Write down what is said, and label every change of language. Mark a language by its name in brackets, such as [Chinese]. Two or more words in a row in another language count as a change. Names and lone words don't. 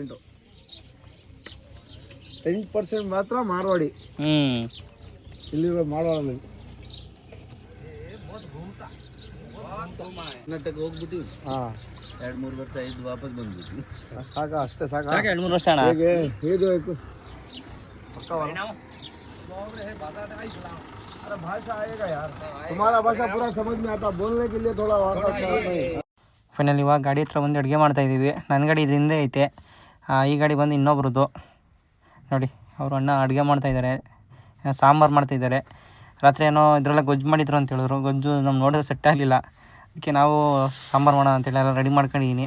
[Kannada] 10% ಮಾತ್ರ ಮಾರ್ವಾಡಿ. ಇಲ್ಲಿರೋ ಮಾರ್ವಾಡಿ ಕರ್ನಾಟಕ ಹೋಗ್ಬಿಟ್ಟು 2-3 ವರ್ಷ ಇದ್ದು ವಾಪಸ್ ಬಂದ್ಬಿಟ್ಟು ಸಾಕ ಅಷ್ಟೇ ಸಾಕ. 2-3 ವರ್ಷ ಅಣ್ಣ. [Hindi] ಹೇಗೆ भाषा आएगा यार, तुम्हारा भाषा पूरा समझ में आता, बोलने के लिए थोड़ा [Kannada] ಫೈನಲ್ ಇವಾಗ ಗಾಡಿ ಹತ್ರ ಬಂದು ಅಡುಗೆ ಮಾಡ್ತಾಯಿದ್ದೀವಿ. ನನ್ನ ಗಾಡಿ ಇದು ಹಿಂದೆ ಐತೆ. ಈ ಗಾಡಿ ಬಂದು ಇನ್ನೊಬ್ರದ್ದು ನೋಡಿ. ಅವರು ಅಣ್ಣ ಅಡುಗೆ ಮಾಡ್ತಾಯಿದ್ದಾರೆ, ಸಾಂಬಾರು ಮಾಡ್ತಾಯಿದ್ದಾರೆ. ರಾತ್ರಿ ಏನೋ ಇದರೆಲ್ಲ ಗೊಜ್ಜು ಮಾಡಿದ್ರು ಅಂತ ಹೇಳಿದ್ರು. ಗೊಜ್ಜು ನಮ್ಮ ನೋಡಿದ್ರೆ ಸೆಟ್ ಆಗಲಿಲ್ಲ. ಅದಕ್ಕೆ ನಾವು ಸಾಂಬಾರು ಮಾಡೋಣ ಅಂತೇಳಿ ಎಲ್ಲ ರೆಡಿ ಮಾಡ್ಕೊಂಡಿದ್ದೀನಿ.